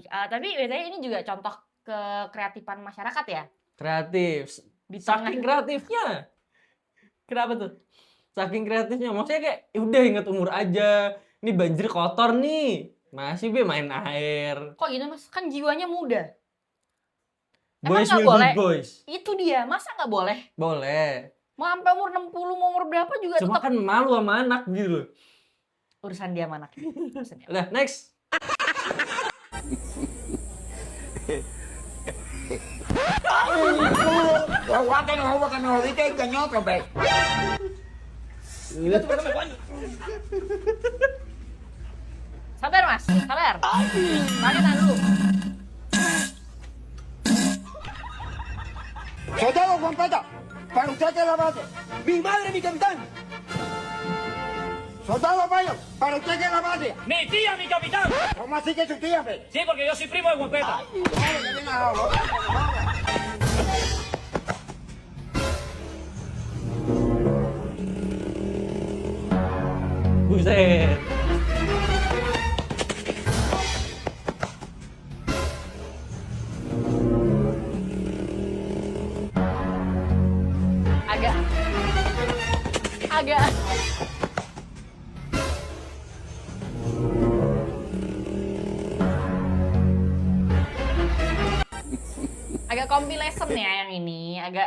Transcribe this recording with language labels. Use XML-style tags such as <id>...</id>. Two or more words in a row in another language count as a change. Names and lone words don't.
<id>Tapi biasanya ini juga contoh kekreatifan masyarakat ya. Kreatif. Saking kreatifnya. Kenapa tuh? Saking kreatifnya. Maksudnya kayak udah inget umur aja. Ini banjir kotor nih. Masih main air. Kok gitu Mas? Kan jiwanya muda.</id> <en>Boys</en> <id>Emang nggak</id> <en>will</en> <id>boleh?</id> <en>be boys.</en> <id>Itu dia. Masa nggak boleh? Boleh. Mau sampai umur 60, mau umur berapa juga Cuma tetap kan malu sama anak gitu loh. urusan dia sama anak. Urusan dia. Udah, next. Sabar Mas, sabar. Pakai tangan dulu.</id> <es>Soldado Juan Pata, para usted que es la base. Mi madre, mi capitán. Soldado Mayo, para usted que es la base. ¡Mi tía, mi capitán! ¿Cómo así que su tía, fe? Sí, porque yo soy primo de Huepeta.</es> <id>Buset. Agak compilation ya yang ini, agak</id>